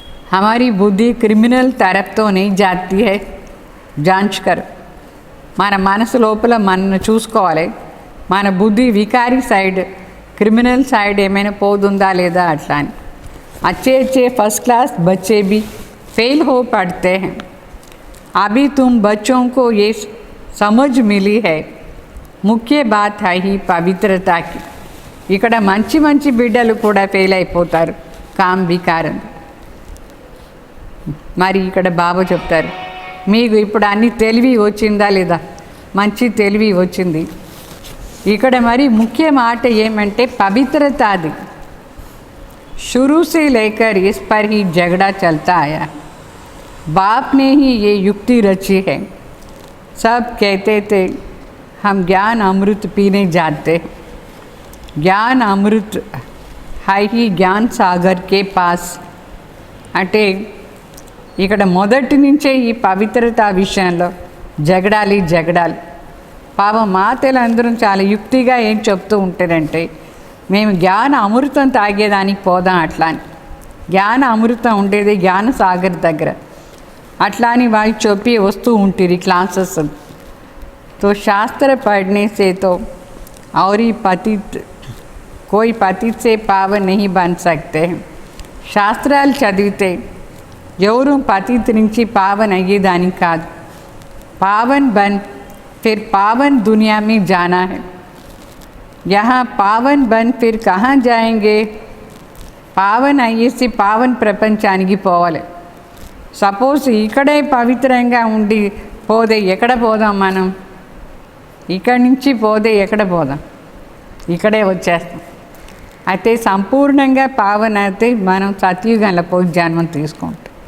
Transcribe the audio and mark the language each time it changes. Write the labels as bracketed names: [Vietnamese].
[Hindi] हमारी बुद्धि क्रिमिनल तरफ तो नहीं जाती है, जांच कर. [Telugu] మన మనసు లోపల మనం చూసుకోవాలి. మన బుద్ధి వికారీ సైడ్, క్రిమినల్ సైడ్ ఏమైనా పోతుందా లేదా అట్లా అని. [Hindi] अच्छे अच्छे फर्स्ट क्लास बच्चे भी फेल हो पड़ते हैं. अभी तुम बच्चों को ये समझ मिली है, मुख्य बात है ही पवित्रता की. [Telugu] ఇక్కడ మంచి మంచి బిడ్డలు కూడా ఫెయిల్ అయిపోతారు కామ్ వికారం. మరి ఇక్కడ బాబా చెప్తారు, మీకు ఇప్పుడు అన్ని తెలివి వచ్చిందా లేదా? మంచి తెలివి వచ్చింది. ఇక్కడ మరి ముఖ్య మాట ఏమంటే పవిత్రత. అది [Hindi] शुरू से लेकर इस पर ही झगड़ा चलता आया. बाप ने ही ये युक्ति रची है. सब कहते थे हम ज्ञान अमृत पीने जाते. ज्ञान अमृत है ही ज्ञान सागर के पास. [Telugu] అంటే ఇక్కడ మొదటి నుంచే ఈ పవిత్రత విషయంలో జగడాలి. పాపం మాతలు అందరం చాలా యుక్తిగా ఏం చెప్తూ ఉంటారంటే, మేము జ్ఞాన అమృతం తాగేదానికి పోదాం అట్లా అని. జ్ఞాన అమృతం ఉండేది జ్ఞాన సాగర్ దగ్గర. అట్లా అని వాళ్ళు చెప్పి వస్తూ ఉంటుంది క్లాసెస్. [Hindi] तो शास्त्र पढ़ने से तो और ही पतित कोई पतित से पावन नहीं बन सकते. [Telugu] శాస్త్రాలు చదివితే ఎవరు పతిత్ నుంచి పావన్ అయ్యేదానికి కాదు. [Hindi] पावन बन फिर पावन दुनिया में जाना है. यहाँ पावन बन फिर कहाँ जाएंगे? [Telugu] పావన్ అయ్యేసి పావన్ ప్రపంచానికి పోవాలి. సపోజ్ ఇక్కడే పవిత్రంగా ఉండి పోతే ఎక్కడ పోదాం మనం? ఇక్కడి నుంచి పోతే ఎక్కడ పోదాం? ఇక్కడే వచ్చేస్తాం. అయితే సంపూర్ణంగా పావన్ అయితే మనం సత్యుగంలో పోయి జన్మం తీసుకుంటాం.